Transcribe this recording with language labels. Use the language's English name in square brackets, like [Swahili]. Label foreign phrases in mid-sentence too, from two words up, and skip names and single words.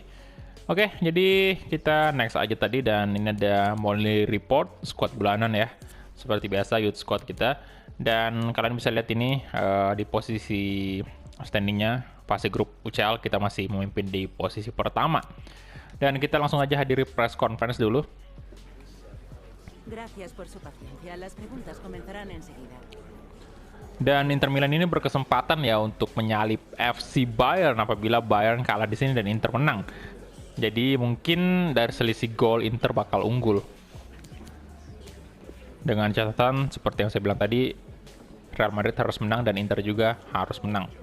[Indonesian] Oke, jadi kita next aja tadi, dan ini ada [English] monthly report squad [Indonesian] bulanan ya. Seperti biasa [English] youth squad [Indonesian] kita, dan kalian bisa lihat ini di posisi standingnya fase grup UCL kita masih memimpin di posisi pertama. Dan kita langsung aja hadiri [English] press conference [Indonesian] dulu. [Spanish] Gracias por su paciencia. Las preguntas comenzarán enseguida. [Indonesian] Dan Inter Milan ini berkesempatan ya untuk menyalip FC Bayern apabila Bayern kalah di sini dan Inter menang. Jadi mungkin dari selisih gol Inter bakal unggul. Dengan catatan seperti yang saya bilang tadi, Real Madrid harus menang dan Inter juga harus menang.